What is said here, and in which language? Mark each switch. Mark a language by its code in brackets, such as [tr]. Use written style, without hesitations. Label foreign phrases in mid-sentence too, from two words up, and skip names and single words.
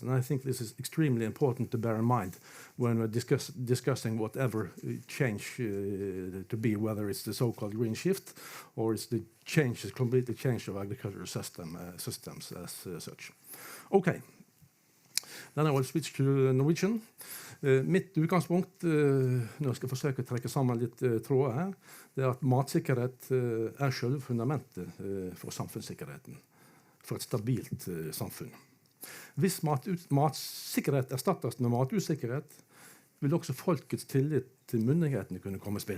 [en] And I think this is extremely important to bear in mind when we're discussing whatever change to be, whether it's the so-called green shift or it's the completely change of agricultural systems as such. Okay, then I will switch to Norwegian. [no] Mitt utgangspunkt, når jeg skal forsøke å trekke sammen litt tråder her, det er at matsikkerhet er selve fundamentet for samfunnssikkerheten, for et stabilt samfunn. Hvis matsikkerhet erstattes med matusikkerhet, vil også folkets tillit til myndighetene kunne komme i spill.